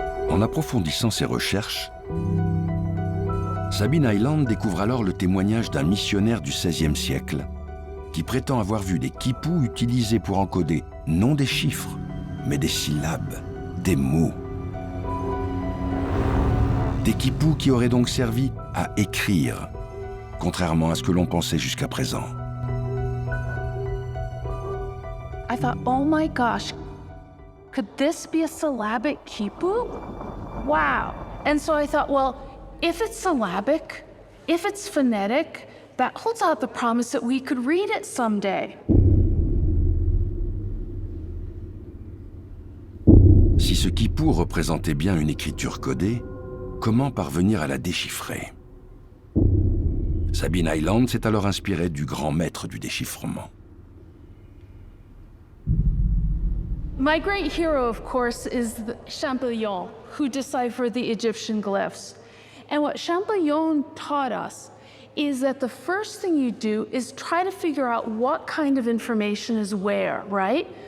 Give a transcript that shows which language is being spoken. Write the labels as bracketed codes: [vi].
[fr] En approfondissant ses recherches, Sabine Island découvre alors le témoignage d'un missionnaire du XVIe siècle qui prétend avoir vu des quipus utilisés pour encoder non des chiffres, mais des syllabes, des mots. Des quipus qui auraient donc servi à écrire, contrairement à ce que l'on pensait jusqu'à présent. [en] I thought, oh my gosh, could this be a syllabic quipu? Wow. And so I thought, well, if it's syllabic, if it's phonetic, that holds out the promise that we could read it someday. [fr] Si ce quipu représentait bien une écriture codée, comment parvenir à la déchiffrer? Sabine Island s'est alors inspirée du grand maître du déchiffrement. [en] My great hero, of course, is Champollion, who deciphered the Egyptian glyphs. And what Champollion taught us is that the first thing you do is try to figure out what kind of information is where, right?